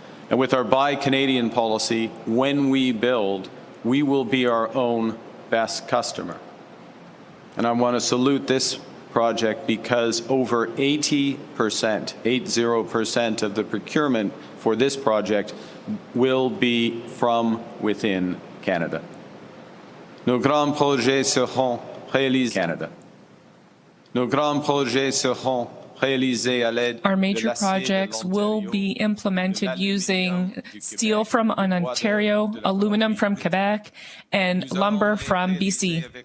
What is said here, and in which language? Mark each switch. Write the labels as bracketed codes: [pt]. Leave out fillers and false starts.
[en] And with our Buy Canadian policy, when we build, we will be our own best customer. And I want to salute this project because over 80% of the procurement for this project will be from within Canada. [fr] Nos grands projets seront réalisés Canada. Nos grands projets seront réalisés à l'aide [en] Our major projects will be implemented using steel from Ontario, aluminum from Quebec, and lumber from BC.